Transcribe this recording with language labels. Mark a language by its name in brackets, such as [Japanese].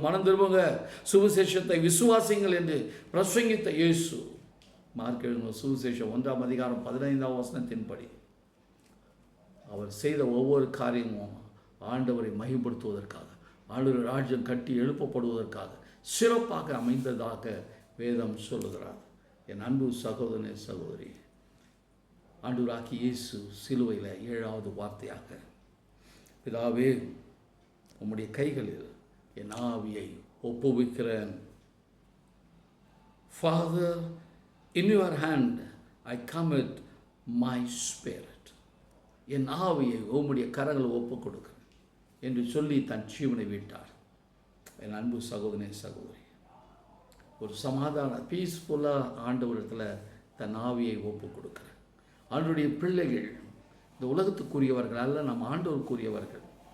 [Tamil] மனம் திரும்புங்க, சுவிசேஷத்தை விசுவாசிங்கள் என்று பிரசங்கித்த இயேசு மார்க் எழுதின சுவிசேஷம் 1ஆம் அதிகாரம் 15ஆம் வசனத்தின்படி அவர் செய்த ஒவ்வொரு காரியமும் ஆண்டவரை மகிமைப்படுத்துவதற்காக, ஆண்டவர் ராஜ்யம் கட்டி எழுப்பப்படுவதற்காக சிறப்பாக அமைந்ததாக வேதம் சொல்லுகிறார். என் அன்பு சகோதரனே சகோதரி, ஆண்டவராகிய இயேசு சிலுவையில் 7வது வார்த்தையாக, பிதாவே உம்முடைய கைகளில் என் ஆவியை ஒப்புவிக்கிறேன். [English] Father, in your hand I commit my spirit. [Tamil] என் ஆவியை உம்முடைய கரங்களில் ஒப்புக் கொடுக்கிறேன் என்று சொல்லி தன் ஜீவனை விட்டார். என் அன்பு சகோதரனே சகோதரி, ஒரு சமாதான பீஸ்ஃபுல்லாக ஆண்டவரிடத்தில் தன் ஆவியை ஒப்புக் கொடுக்கிறேன். ஆண்டவருடைய பிள்ளைகள் இந்த உலகத்துக்குரியவர்கள் அல்ல, நாம் ஆண்டவருக்குரியவர்கள்.